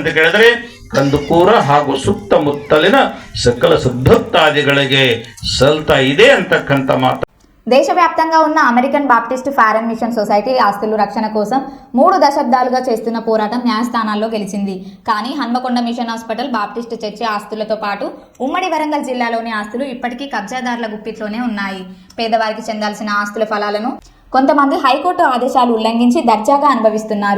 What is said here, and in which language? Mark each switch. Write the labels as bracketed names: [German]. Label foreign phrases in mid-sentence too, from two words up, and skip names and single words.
[Kannada] ಕೇಳಿದ್ರೆ ಕಂದುಕೂರ ಹಾಗೂ ಸುತ್ತಮುತ್ತಲಿನ ಸಕಲ ಸುದ್ಭಕ್ತಾದಿಗಳಿಗೆ ಸಲ್ತಾ ಇದೆ ಅಂತಕ್ಕಂಥ ಮಾತು. [Telugu] దేశవ్యాప్తంగా ఉన్న అమెరికన్ బాప్టిస్ట్ ఫారెన్ మిషన్ సొసైటీ ఆస్తుల రక్షణ కోసం 3 దశాబ్దాలుగా చేస్తున్న పోరాటం న్యాయస్థానాల్లో గెలిచింది. కానీ హన్మకొండ మిషన్ హాస్పిటల్, బాప్టిస్ట్ చర్చి ఆస్తులతో పాటు ఉమ్మడి వరంగల్ జిల్లాలోని ఆస్తులు ఇప్పటికీ కబ్జాదారుల గుప్పిట్లోనే ఉన్నాయి. పేదవారికి చెందాల్సిన ఆస్తుల ఫలాలను కొంతమంది హైకోర్టు ఆదేశాలు ఉల్లంఘించి దర్జాగా అనుభవిస్తున్నారు.